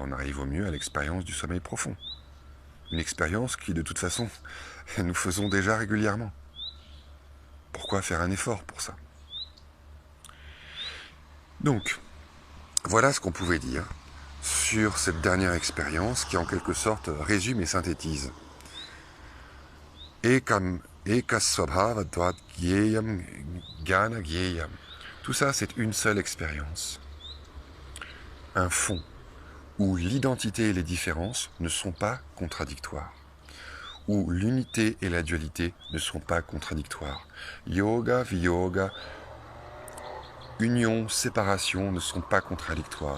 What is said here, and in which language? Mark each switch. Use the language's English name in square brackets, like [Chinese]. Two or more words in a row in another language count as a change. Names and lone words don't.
[French] On arrive au mieux à l'expérience du sommeil profond. Une expérience qui, de toute façon, nous faisons déjà régulièrement. Pourquoi faire un effort pour ça? Donc, voilà ce qu'on pouvait dire sur cette dernière expérience qui, en quelque sorte, résume et synthétise. [Sanskrit] एकम् एकस्वभावत्वात् ज्ञेयम् ज्ञान ज्ञेयम्. [French] Tout ça, c'est une seule expérience. Un fond où l'identité et les différences ne sont pas contradictoires, où l'unité et la dualité ne sont pas contradictoires. [Sanskrit] योग वियोग, [French] union, séparation ne sont pas contradictoires.